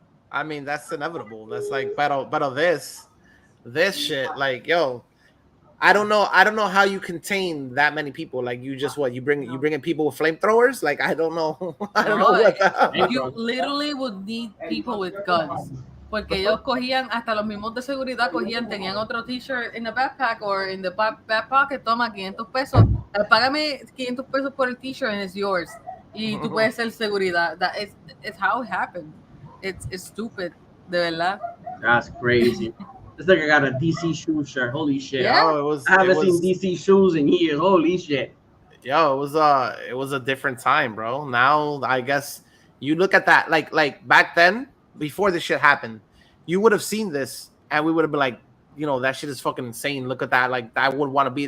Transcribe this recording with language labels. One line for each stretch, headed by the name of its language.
English: I mean, that's inevitable. That's like but this shit, like, yo, I don't know how you contain that many people. Like, you just you bring in people with flamethrowers? Like, I don't know. I don't know what the hell. You literally would need people with guns.
Spanish: Porque ellos cogían, hasta los mismos de seguridad tenían otro t-shirt
English: in the backpack or in the back pocket,
Spanish: toma 500 pesos, págame 500 pesos por el t-shirt
English: and it's yours.
Spanish: Y tú puedes ser seguridad.
English: That is, it's how it happened. It's stupid,
Spanish: de verdad.
English: That's crazy. This nigga got a DC shoe shirt. Holy shit. Yeah. Oh, I haven't seen DC shoes in years. Holy shit. Yo, it was a different time, bro. Now, I guess you look at that, like back then, before this shit happened, you would have seen this and we would have been like, you know, that shit is fucking insane. Look at that. Like, I would want to be.